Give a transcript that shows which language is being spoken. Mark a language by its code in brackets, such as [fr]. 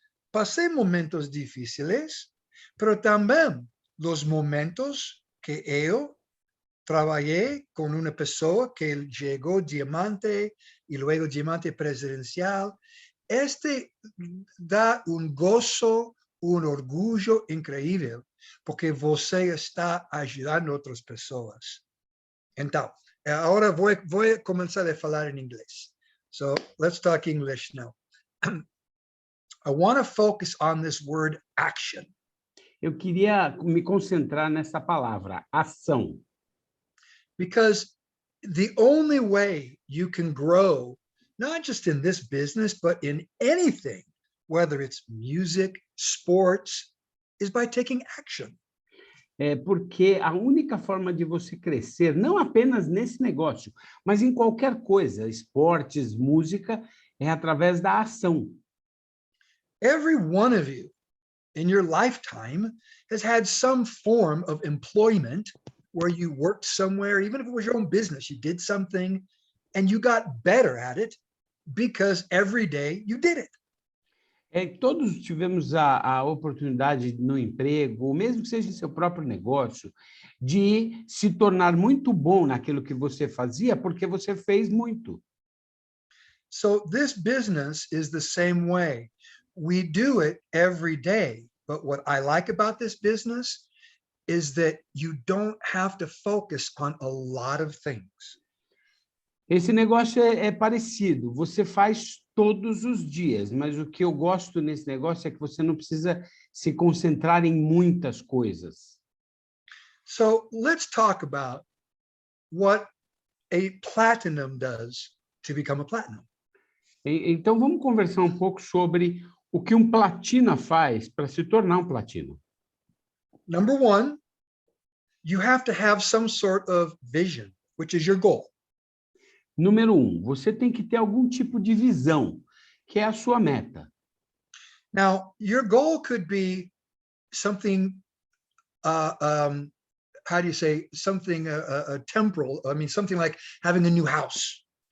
[pt] Passei momentos difíceis, mas também os momentos que eu trabalhei com uma pessoa que chegou diamante e luego diamante presidencial. Este dá gozo, orgulho incrível, porque você está ajudando outras pessoas. Então, agora vou começar a falar em inglês. [en] So, let's talk English now. I want to focus on this word action. [pt] Eu queria me concentrar nessa palavra, ação. [en] Because the only way you can grow, not just in this business, but in anything, whether it's music, sports, is by taking action. [pt] Porque a única forma de você crescer, não apenas nesse negócio, mas em qualquer coisa, esportes, música, é através da ação. [en] Every one of you in your lifetime has had some form of employment where you worked somewhere, even if it was your own business, you did something and you got better at it because every day you did it. [pt] Todos tivemos a oportunidade no emprego, mesmo que seja em seu próprio negócio, de se tornar muito bom naquilo que você fazia, porque você fez muito. [en] So this business is the same way. We do it every day. But what I like about this business is that you don't have to focus on a lot of things. [pt] Esse negócio é parecido, você faz todos os dias, mas o que eu gosto nesse negócio é que você não precisa se concentrar em muitas coisas. [en] So let's talk about what a platinum does to become a platinum. [pt] Então vamos conversar um pouco sobre o que platina faz para se tornar platino. [en] Number one, you have to have some sort of vision, which is your goal. [pt] Número 1, você tem que ter algum tipo de visão, que é a sua meta. [en] Now, your goal could be something, how do you say, something temporal, I mean, something like having a new house.